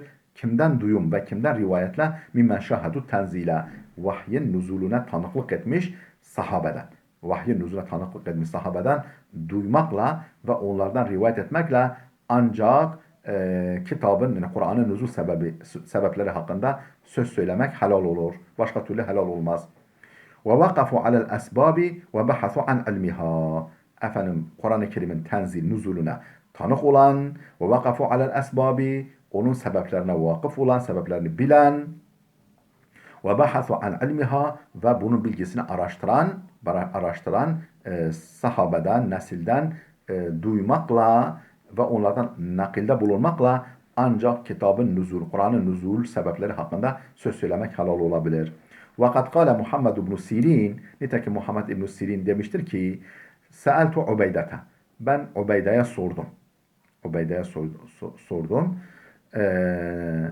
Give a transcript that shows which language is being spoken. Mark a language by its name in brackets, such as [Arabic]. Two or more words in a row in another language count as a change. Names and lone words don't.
[Turkish] Kimden duyum ve kimden rivayetle? [Arabic] ممن شهدوا التنزيل, [Turkish] vahyin nüzulüne tanıklık etmiş sahabeden. Vahyin nüzulüne tanıklık etmiş sahabeden duymakla ve onlardan rivayet etmekle ancak kitabın, yani Kur'an'ın nüzul sebepleri hakkında söz söylemek halal olur. Başka türlü helal olmaz. [Arabic] وَوَقَفُوا عَلَى الْأَسْبَابِ وَبَحَثُوا عَنْ عِلْمِهَا. [Turkish] Kur'an-ı Kerim'in tenzil, nüzulüne tanık olan, [Arabic] وَوَقَفُوا عَلَى الْأَسْبَابِ, [Turkish] onun sebeplerine vakıf olan, sebeplerini bilen, [Arabic] وَبَحَثُوا عَنْ عِلْمِهَا, [Turkish] ve bunun bilgisini araştıran sahabeden, nesilden duymakla ve onlardan nakilde bulunmakla ancak kitabın nüzul, Kur'an'ın nüzul sebepleri hakkında söz söylemek halal olabilir. [Arabic] وقد قال محمد بن سيرين, [Turkish] nitekim Muhammed ibn Sirin demiştir ki [Arabic] سألت عبيدة, [Turkish] ben Ubeyde'ye sordum.